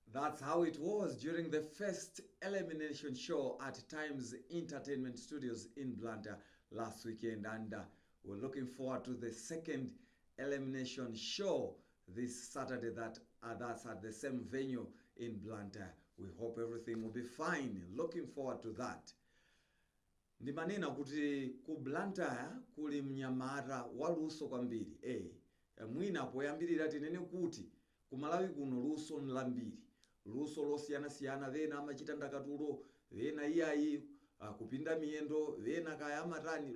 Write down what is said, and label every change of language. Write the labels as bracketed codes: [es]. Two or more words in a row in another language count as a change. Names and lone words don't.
[en] That's how it was during the first elimination show at Times Entertainment Studios in Blantyre last weekend, and we're looking forward to the second elimination show this Saturday that's at the same venue in Blantyre. We hope everything will be fine. Looking forward to that. [ny] Ndimanena kuti ku Blantyre kuli mnyamata waluso kwambiri. Mwina poyambirira tinene kuti kumalawi kuno luso nlambiri. Luso losiyana-siyana, vena amachita ndakatulo, vena iyayi kupinda miyendo, vena kaya amatani.